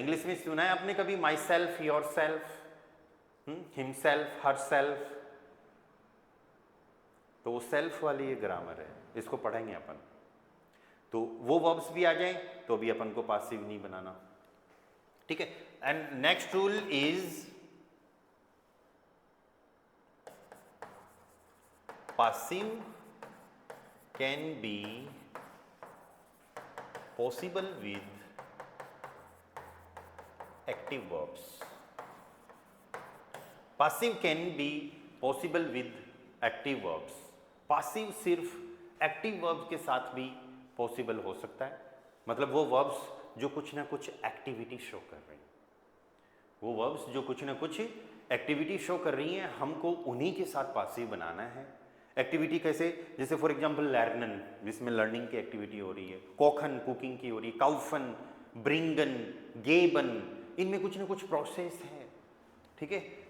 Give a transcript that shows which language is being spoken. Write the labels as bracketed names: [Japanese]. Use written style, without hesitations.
[Hindi] English में सुना है आपने कभी my self, your self, himself, हर self, तो वो सेल्फ वाली ये ग्रामर है, इसको पढ़ेंगे अपन, तो वो वर्ब्स भी आ जाए तो अभी अपन को पासिव नहीं बनाना, ठीक है। [English] And next rule is passive can be possible with active verbs. Passive can be possible with active verbs. [Hindi] Passive सिर्फ active verbs के साथ भी possible हो सकता है, मतलब वो verbs जो कुछ ना कुछ एक्टिविटी शो कर रही हैं, वो वर्ब्स जो कुछ ना कुछ एक्टिविटी शो कर रही हैं, हमको उन्हीं के साथ पासिव बनाना है। एक्टिविटी कैसे, जैसे फॉर एग्जांपल लर्नन, जिसमें लर्निंग की एक्टिविटी हो रही है, कोखन कुकिंग की हो रही है, काउफन, ब्रिंगन, गेबन, इनमें कुछ ना कुछ प्रोसेस है, ठीक है।